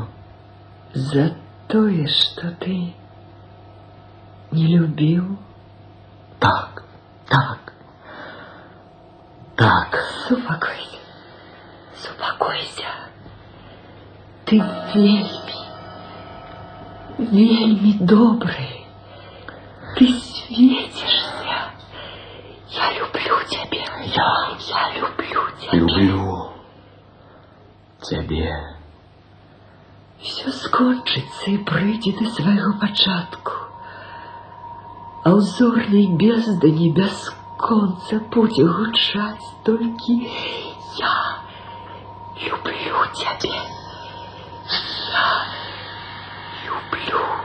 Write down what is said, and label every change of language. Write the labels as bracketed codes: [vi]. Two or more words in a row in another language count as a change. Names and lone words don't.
[be] За тое, што ты не любіў. Так. Супакойся. Ты вельми добрый. [ru] Ты светишься. Я люблю тебя. Я люблю тебя. [uk] Люблю тебе. [be] Все скончыцца і прыйдзе да свайго пачатку. А ў зорнай бездані бясконца будзе гучаць толькі [uk] «Я люблю тебе». [be] Я люблю.